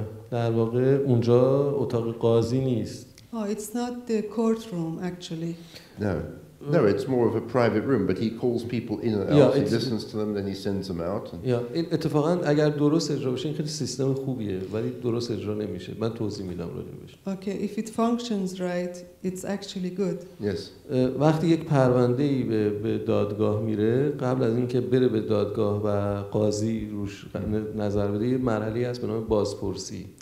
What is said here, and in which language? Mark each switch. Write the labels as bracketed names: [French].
[Persian] در واقع اونجا اتاق قاضی نیست. [English] Oh, it's not the courtroom actually. No, it's more of a private room, but he calls people in and out, he listens to them, then he sends them out. [Persian] این اتفاقا اگر درست اجرا بشه این خیلی سیستم خوبیه ولی درست اجرا نمیشه. من توضیح میدم راجع بهش. [English] Okay, if it functions right, it's actually good. Yes. [Persian] وقتی یک پرونده‌ای به دادگاه میره قبل از اینکه بره به دادگاه و قاضی روش نظر بده یه مرحله‌ای هست به نام بازپرسی.